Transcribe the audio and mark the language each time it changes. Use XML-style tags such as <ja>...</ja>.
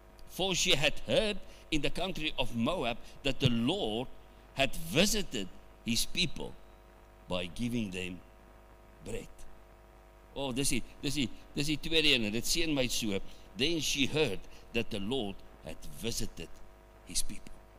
<en>For she had heard in the country of Moab that the Lord had visited His people by giving them bread.</en> <af>Oh, dis die tweede ene, dit seën my so.</af> <en>Then she heard that the Lord had visited His people.</en>